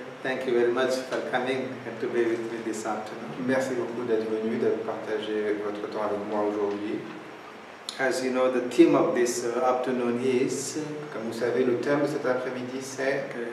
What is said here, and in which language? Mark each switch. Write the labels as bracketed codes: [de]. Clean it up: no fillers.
[en] Thank you very much for coming and to be with me this afternoon. [fr] Merci beaucoup d'être venu, de partager votre temps avec moi aujourd'hui. [en] As you know, the theme of this afternoon is [fr] Comme vous savez, le thème de cet après-midi, c'est